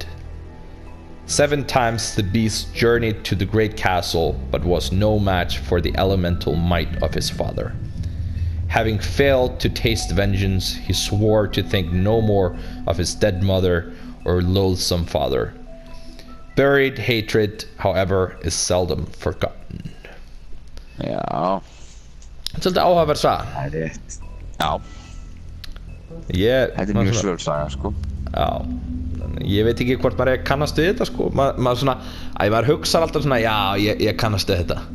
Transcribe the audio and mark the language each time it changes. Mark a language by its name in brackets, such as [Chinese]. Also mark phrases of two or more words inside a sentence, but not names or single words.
[English] 7 times the beast journeyed to the great castle, but was no match for the elemental might of his father. Having failed to taste vengeance, he swore to think no more of his dead mother or loathsome father. Buried hatred, however, is seldom forgotten. [Icelandic] Já. Svolítið áhugaverð saga. Það er rétt. Já. Þetta er mjög svöld saga, sko. Já. Ég veit ekki hvort maður kannast við þetta, sko. Maður svona, maður hugsar alltaf svona, já, ég kannast við þetta.